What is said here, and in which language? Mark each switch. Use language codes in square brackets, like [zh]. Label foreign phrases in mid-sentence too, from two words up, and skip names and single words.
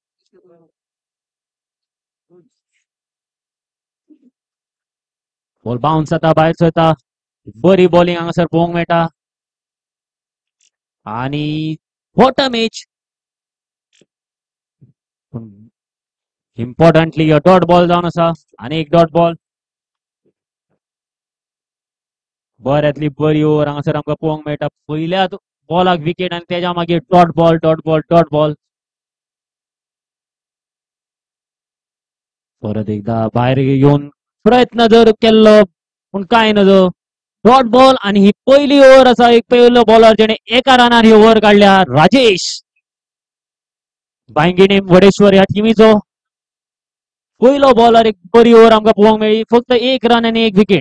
[en] ball bounce [kok] जाता भायर सरता बरी बॉलिंग हांगासर पळोवंक मेळटा आणि [en] bottom edge importantly dot ball [kok] जावन आसा आणि एक [en] dot ball [kok] बऱ्यांतली बरी ओव्हर हांगासर आमकां पळोवंक मेळटा पयल्याच बॉलाक विकेट आणि तेच्या मागीर [en] dot ball dot ball dot ball. [kok] परत एकदा भायर येवन प्रयत्न जर केल्लो पूण काय नजो [en] dot ball [kok] आणि ही पहिली ओव्हर आसा एक पहिलो बॉलर जेणे एका रनार ही ओव्हर काढल्या राजेश बांयगिणी वडेश्वर ह्या टिमीचो पहिलो बॉलर एक बरी ओव्हर आमकां पळोवंक मेळ्ळी फक्त एक रन आणि एक विकेट.